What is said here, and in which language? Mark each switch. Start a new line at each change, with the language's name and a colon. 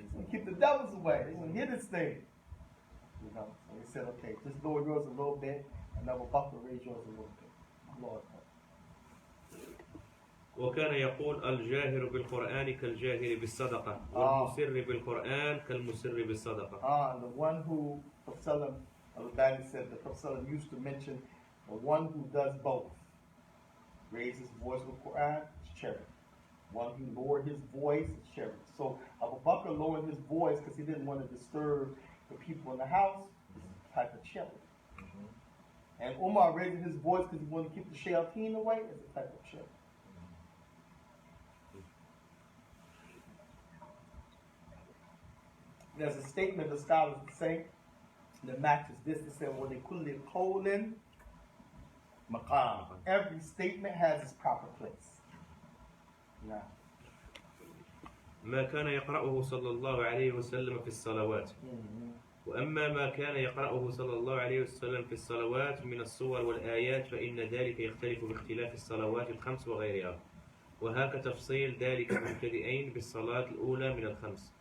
English: Keep the devils away. They want to hear this thing. So he said, okay, just lower yours a little bit, and Abu Bakr raise yours a little bit. Lord.
Arabic: وكان يقول الجاهر بالقرآن كالجاهر بالصدقة والمسر بالقرآن كالمسر بالصدقة.
English: The one who, Al-Bani said, the Prophet used to mention the one who does both. Raise his voice with Quran, is charity. One who lowered his voice, is charity. So Abu Bakr lowered his voice because he didn't want to disturb the people in the house, is a type of charity. And Umar raised his voice because he wanted to keep the shayateen away, is a type of charity. There's a statement the scholars say that matches this. They say, well, they could live colon maqam. Every statement has its proper place. Now.
Arabic: ما كان يقرأه صلى الله عليه وسلم في الصلوات. وأما ما كان يقرأه صلى الله عليه وسلم في الصلوات من الصور والآيات فإن ذلك يختلف باختلاف الصلوات الخمس وغيرها. وهاك تفصيل ذلك المبتدئين بالصلاة الأولى من الخمس.